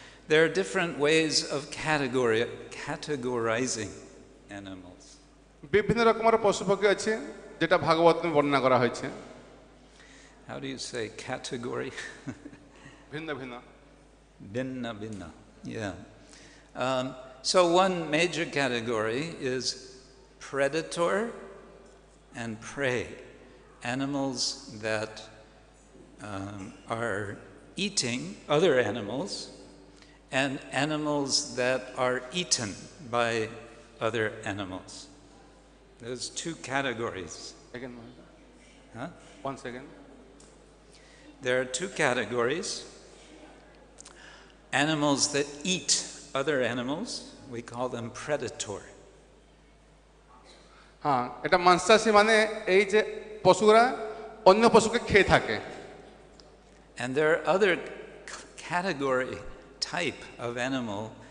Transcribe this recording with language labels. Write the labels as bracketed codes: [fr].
[en] There are different ways of categorizing animals. [bn] বিভিন্ন রকমের পশু পক্ষী আছে যেটা ভাগবতমে বর্ণনা করা হয়েছে। [en] How do you say category? [bn] ভিন্ন ভিন্ন। Binna binna. [en] Yeah. So one major category is predator and prey. animals that are eating other animals and animals that are eaten by other animals. There's two categories. Again, Huh? once again. There are two categories. Animals that eat other animals, we call them predatory. [bn] হ্যাঁ, এটা মাংসাশী মানে এই যে পশুরা অন্য পশুকে খেয়ে থাকে। [en] And there are other category type of animal.